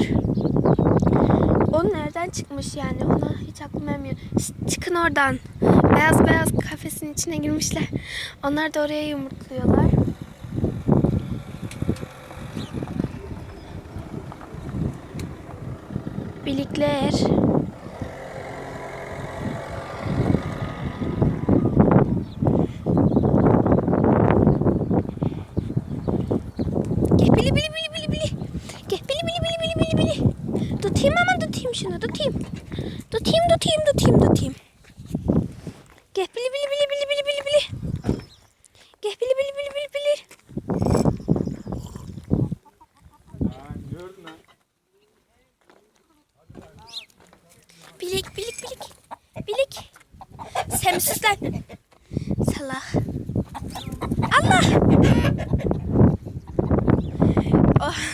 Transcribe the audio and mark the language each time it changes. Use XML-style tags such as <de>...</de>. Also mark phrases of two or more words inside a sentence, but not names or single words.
<tr>O nereden çıkmış yani, ona hiç aklım ermiyor. Çıkın oradan. Beyaz beyaz kafesin içine girmişler. Onlar da oraya yumurtluyorlar. Bilikler. Bili bili bili bili bili. Gel bili bili bili bili bili bili. Tutayım, ama tutayım şunu, tutayım. Tutayım. Gel bili bili bili bili bili bili bili. Gel bili bili bili bili bili. Bilik. Sen sus lan. Salak. Allah. Oh.</tr>